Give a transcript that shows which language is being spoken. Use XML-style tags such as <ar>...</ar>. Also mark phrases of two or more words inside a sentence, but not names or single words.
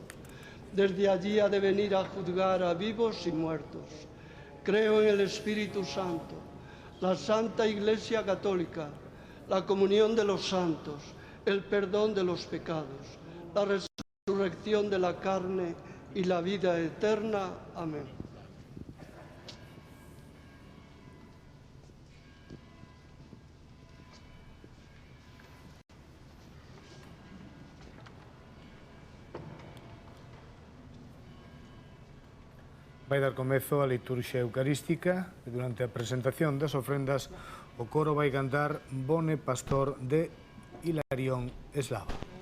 <es>Desde allí ha de venir a juzgar a vivos y muertos. Creo en el Espíritu Santo, la Santa Iglesia Católica, la comunión de los santos, el perdón de los pecados, la resurrección de la carne y la vida eterna. Amén.</es> <gl>Vai dar comezo a liturxia eucarística e durante a presentación das ofrendas o coro vai cantar Bone Pastor de Hilarión Eslava.</gl>